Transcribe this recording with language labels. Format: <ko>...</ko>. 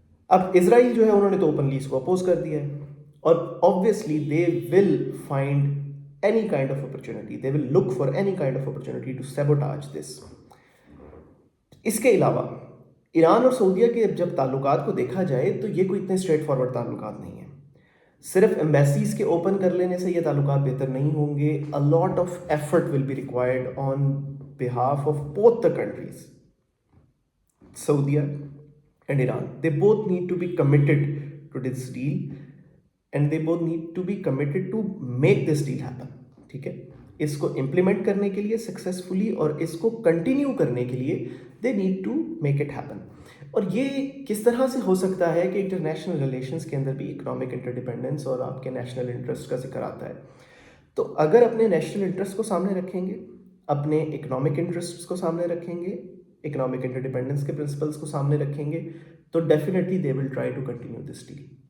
<ur>اب اسرائیل جو ہے انہوں نے تو اوپنلی اس کو اپوز کر دیا ہے,</ur> <en>اور obviously they will find any kind of opportunity, they will look for any kind of opportunity to sabotage this.</en> <ur>اس کے علاوہ ایران اور سعودیہ کے جب تعلقات کو دیکھا جائے تو یہ کوئی اتنے اسٹریٹ فارورڈ تعلقات نہیں ہیں. صرف ایمبیسیز کے اوپن کر لینے سے یہ تعلقات بہتر نہیں ہوں گے.</ur> <en>a lot of effort will be required on behalf of both the countries, Saudi and Iran. They both need to be committed to this deal, and they both need to be committed to make this deal happen.</en> <ur>ٹھیک ہے, اس کو implement کرنے کے لیے successfully اور اس کو continue کرنے کے لیے</ur> <en>they need to make it happen.</en> <ur>اور یہ کس طرح سے ہو سکتا ہے کہ انٹرنیشنل ریلیشنز کے اندر بھی اکنامک انٹرڈیپینڈنس اور آپ کے نیشنل انٹرسٹ کا ذکر آتا ہے. تو اگر اپنے نیشنل انٹرسٹ کو سامنے رکھیں گے, اپنے اکنامک انٹرسٹ کو سامنے رکھیں گے, اکنامک انٹرڈیپینڈنس کے پرنسپلس کو سامنے رکھیں گے, تو</ur> <en>Definitely they will try to continue this deal.</en>